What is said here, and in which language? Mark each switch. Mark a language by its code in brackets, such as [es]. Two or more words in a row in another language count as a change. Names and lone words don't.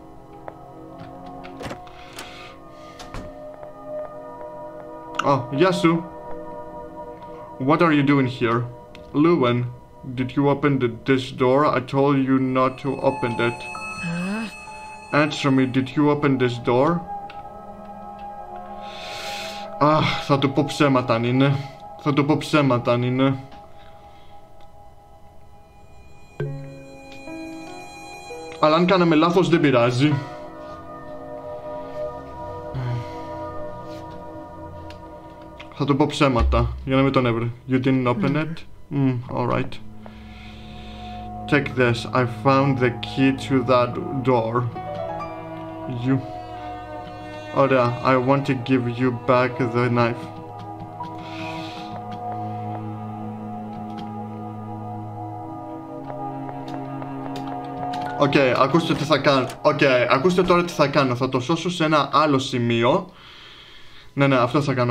[el] Yasu. [en] What are you doing here? Lewin, did you open this door? I told you not to open it. Answer me, did you open this door? [el] Θα του πω ψέματα αν είναι. Θα του πω ψέματα αν είναι. Αλλά αν κάναμε λάθος δεν πειράζει. Θα του πω ψέματα, για να μην τον έβρε. [en] You didn't open it? Alright. Take this. I found the key to that door. [el] Ωραία. [en] I want to give you back the knife. [el] Ακούστε τι θα κάνω. Ακούστε τώρα τι θα κάνω. Θα το σώσω σε ένα άλλο σημείο. Ναι, αυτό θα κάνω.